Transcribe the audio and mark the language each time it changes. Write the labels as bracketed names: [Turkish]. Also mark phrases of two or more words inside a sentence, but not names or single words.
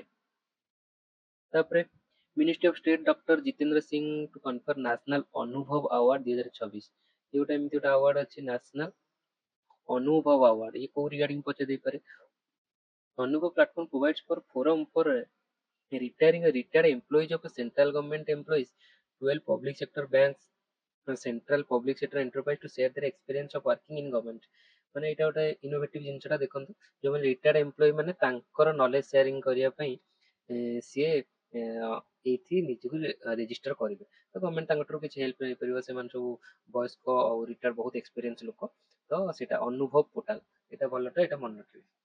[English] ତାପରେ Ministry of State Doctor Jitendra Singh to confer National Anubhav Award 2026. [Odia] ଏ ଗୋଟେ ଏମିତି ଗୋଟେ ଆୱାର୍ଡ ଅଛି, ନ୍ୟାସନାଲ ଅନୁଭବ ଆୱାର୍ଡ। ଇଏ କୋଉ ରିଗାର୍ଡିଂ ପଚାରି ଦେଇପାରେ। [English] Anubhav platform provides for forum for retired employees of central government employees, 12 public sector banks, central public sector enterprise to share their experience of working in government। [Odia] ମାନେ ଏଇଟା ଗୋଟେ ଇନୋଭେଟିଭ ଜିନିଷଟା। ଦେଖନ୍ତୁ, ଯୋଉମାନେ [English] retired employee [Odia] ମାନେ ତାଙ୍କର [English] knowledge sharing [Odia] କରିବା ପାଇଁ ସିଏ ଏଇଠି ନିଜକୁ ରେଜିଷ୍ଟର କରିବେ। ତ ଗଭର୍ଣ୍ଣମେଣ୍ଟ ତାଙ୍କଠାରୁ କିଛି ହେଲ୍ପ ନେଇପାରିବ। ସେମାନେ ସବୁ ବୟସ୍କ ଆଉ ରିଟାୟାର୍ଡ ବହୁତ ଏକ୍ସପିରିଏନ୍ସ ଲୋକ। ତ ସେଇଟା ଅନୁଭବ ପୋର୍ଟାଲ, ଏଇଟା ଭଲଟା, ଏଇଟା ମନେ ରଖିବେ।